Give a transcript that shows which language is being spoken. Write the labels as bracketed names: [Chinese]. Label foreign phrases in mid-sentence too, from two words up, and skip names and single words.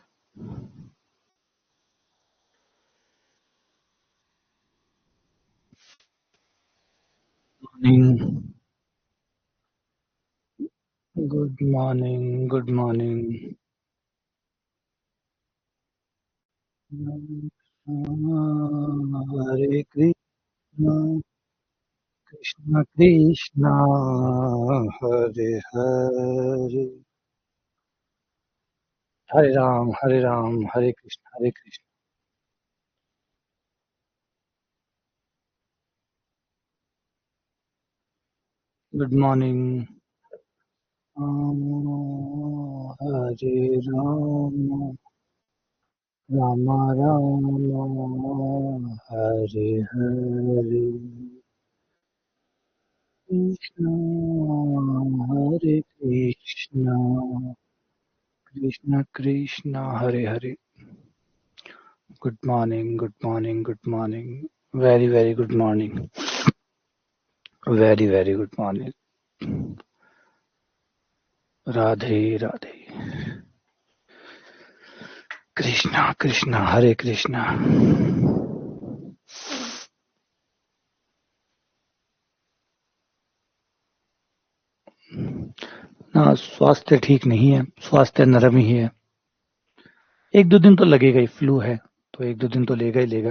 [Hindi] मॉर्निंग। [English] good morning, good morning. [Sanskrit] हरे कृष्णा, कृष्ण कृष्णा, हरे हरे, हरे राम, हरे कृष्ण, हरे कृष्ण। [English] good morning. [Sanskrit] हरे राम, राम राम, हरे हरे, कृष्ण हरे कृष्ण, कृष्ण कृष्ण हरे हरे। [English] good morning, good morning, good morning. very very good morning. very very good morning. [Hindi] राधे राधे। [Sanskrit] कृष्णा कृष्णा हरे कृष्णा। [Hindi] ना, स्वास्थ्य ठीक नहीं है, स्वास्थ्य नरम ही है। एक दो दिन तो लगेगा ही, फ्लू है तो एक दो दिन तो लेगा ही लेगा।